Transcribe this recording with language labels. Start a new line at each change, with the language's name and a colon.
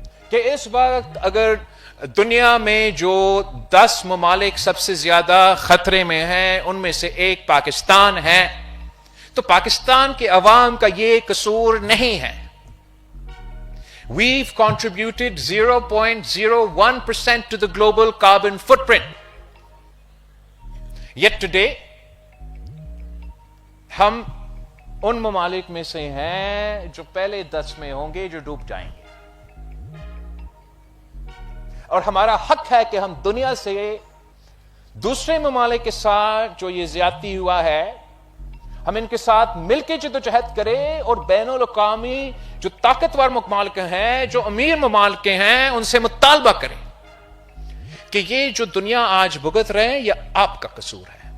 Urdu: کہ اس وقت اگر دنیا میں جو 10 ممالک سب سے زیادہ خطرے میں ہیں ان میں سے ایک پاکستان ہے، تو پاکستان کے عوام کا یہ قصور نہیں ہے.
English: We've contributed 0.01% to the global carbon footprint. Yet today,
Urdu: ہم ان ممالک میں سے ہیں جو پہلے 10 میں ہوں گے جو ڈوب جائیں گے. اور ہمارا حق ہے کہ ہم دنیا سے دوسرے ممالک کے ساتھ جو یہ زیادتی ہوا ہے ہم ان کے ساتھ مل کے جدوجہد کریں اور بین الاقوامی جو طاقتور ممالک ہیں، جو امیر ممالک ہیں، ان سے مطالبہ کریں کہ یہ جو دنیا آج بھگت رہے ہیں یہ آپ کا قصور ہے.